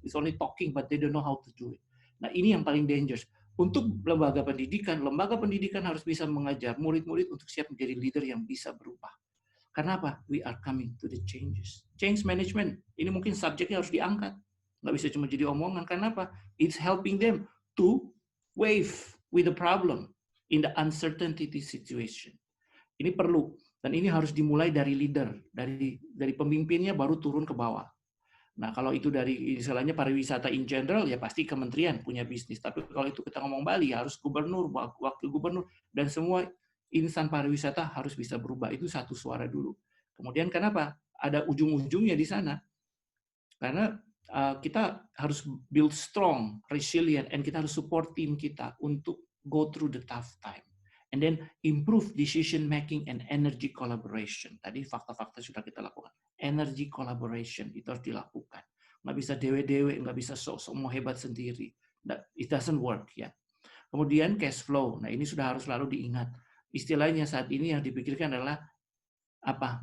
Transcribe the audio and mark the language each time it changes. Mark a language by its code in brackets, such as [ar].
[en] It's only talking, but they don't know how to do it. [id] Nah, ini yang paling dangerous. Untuk lembaga pendidikan harus bisa mengajar murid-murid untuk siap menjadi leader yang bisa berubah. Karena apa? [en] We are coming to the changes. Change management, [id] ini mungkin subjeknya harus diangkat. Nggak bisa cuma jadi omongan. Karena apa? [en] It's helping them to wave with the problem in the uncertainty situation. [id] Ini perlu, dan ini harus dimulai dari leader, dari pemimpinnya baru turun ke bawah. Nah, kalau itu dari istilahnya pariwisata in general, ya pasti kementerian punya bisnis. Tapi kalau itu kita ngomong Bali, harus gubernur, wakil gubernur, dan semua insan pariwisata harus bisa berubah. Itu satu suara dulu. Kemudian kenapa? Ada ujung-ujungnya di sana. Karena kita harus [en] build strong, resilient, and [id] kita harus support tim kita untuk [en] go through the tough time. And then improve decision making and energy collaboration. [id] Tadi fakta-fakta sudah kita lakukan. Energy collaboration itu harus dilakukan. Nggak bisa dewe-dewe, nggak bisa sok-sok mau hebat sendiri. [en] It doesn't work [id] ya. Kemudian cash flow. Nah, ini sudah harus selalu diingat. Istilahnya saat ini yang dipikirkan adalah apa?